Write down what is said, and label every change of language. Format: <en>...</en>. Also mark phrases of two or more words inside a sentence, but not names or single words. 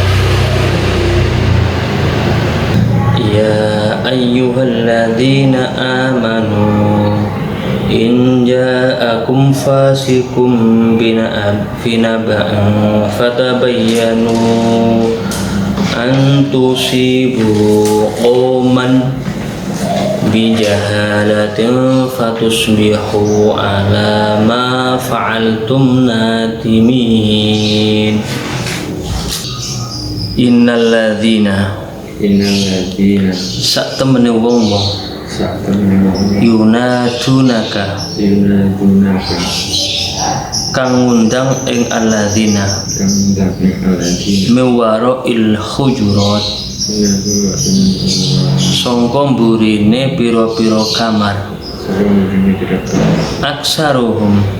<ar>يا أيها الذين آمنوا إن جاءكم فاسق بنبإ فتبينوا أن تصيبوا قوما بجهالة فتصبحوا على ما فعلتم نادمين. إن الذين</ar> <jv>sak temene wong-wong yunadunaka kang ngundang ing</jv> <ar>الذين من وراء الحجرات</ar> <jv>sangka mburine pira-pira kamar aksaruhum</jv>